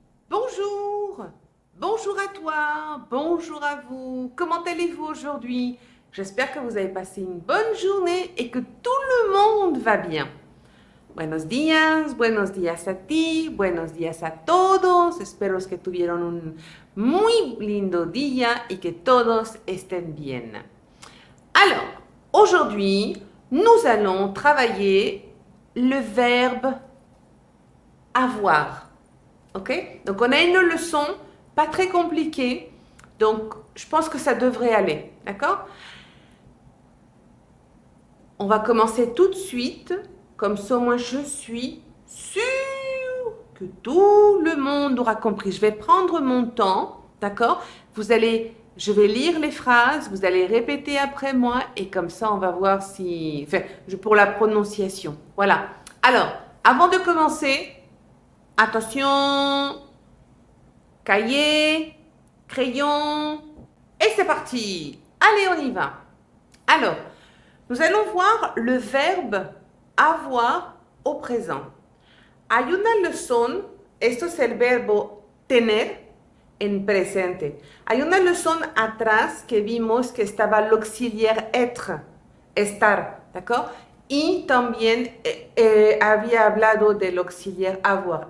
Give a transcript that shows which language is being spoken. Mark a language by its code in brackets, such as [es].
[fr] Bonjour, bonjour à toi, bonjour à vous. Comment allez-vous aujourd'hui? J'espère que vous avez passé une bonne journée et que tout le monde va bien. [es] Buenos días a ti, buenos días a todos. Espero que tuvieron un muy lindo día y que todos estén bien. [fr] Alors, aujourd'hui, nous allons travailler le verbe avoir. Ok? Donc, on a une leçon pas très compliquée. Donc, je pense que ça devrait aller. D'accord? On va commencer tout de suite. Comme ça, moi, je suis sûre que tout le monde aura compris. Je vais prendre mon temps. D'accord? Je vais lire les phrases. Vous allez répéter après moi. Et comme ça, on va voir si... Enfin, pour la prononciation. Voilà. Alors, avant de commencer... Attention, cahier, crayon, et c'est parti. Allez, on y va. Alors, nous allons voir le verbe avoir au présent. [es] Hay una leçon, esto es el verbo tener en presente. Hay una leçon atrás que vimos que estaba el auxiliar être, estar, ¿d'accord? Y también había hablado del auxiliar avoir.